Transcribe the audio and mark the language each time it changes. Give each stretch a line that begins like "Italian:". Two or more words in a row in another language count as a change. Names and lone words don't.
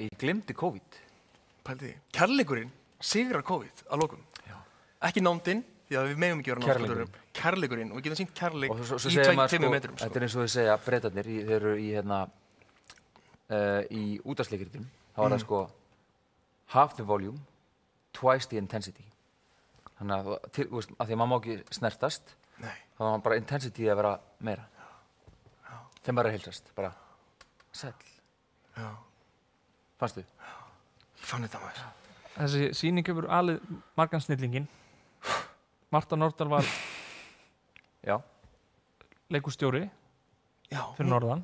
Icelandic: Ég gleymdi COVID. Pældi því. Kærleikurinn sigrar COVID að lokum. Ekki nándin, því að við megum ekki vera nándin. Kærleikurinn. Og við getum sýnt kærleik í 2 metrum. Þetta eins og þið segja, Bretarnir, þeir eru í útvarpsleikritum. Þá var það sko
English: half the volume, twice the intensity.
Icelandic: Þannig að því að maður má ekki snertast, þá var bara intensity að vera meira. Þeim bara heilsast, bara sæll. Já. Fannstu? Ég fann þetta maður. Þessi sýning hefur alið margan snillinginn. Marta Nordal var leikustjóri fyrir norðan.